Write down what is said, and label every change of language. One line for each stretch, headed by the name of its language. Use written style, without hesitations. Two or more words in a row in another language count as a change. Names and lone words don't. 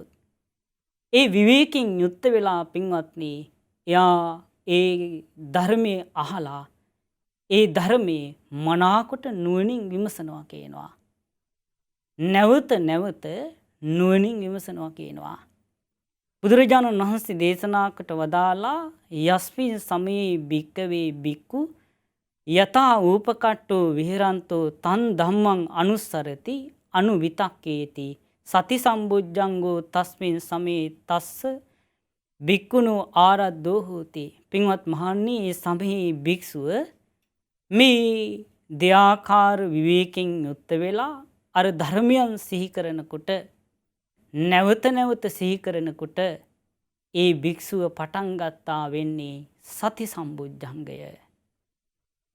Sinhala: ඒ විවේකයෙන් යුක්ත වෙලා පින්වත්නි, එයා ඒ ධර්මයේ අහලා ඒ ධර්මයේ මනාකොට නුවණින් විමසනවා කියනවා. නැවත නැවත නුවණින් විමසනවා කියනවා. බුදුරජාණන් වහන්සේ දේශනා කොට වදාලා
Pali: යස්මින් සමයේ භික්කවේ භික්ඛු යතා ූපකට්ඨෝ විහෙරන්තෝ තන් ධම්මං අනුස්සරති අනුවිතක්කේති සති සම්බුද්ධංගෝ තස්මින් සමේ තස්ස භික්ඛුනෝ ආරද්ධෝ හෝති.
Sinhala: පින්වත් මහණනි, මේ සමයේ භික්ෂුව මේ දෙආකාර විවේකයෙන් යුක්ත වෙලා අර ධර්මයන් සිහි කරනකොට, නැවත නැවත සිහි කරනකොට ඒ භික්ෂුව පටන් ගත්තා වෙන්නේ සති සම්බුද්ධංගය.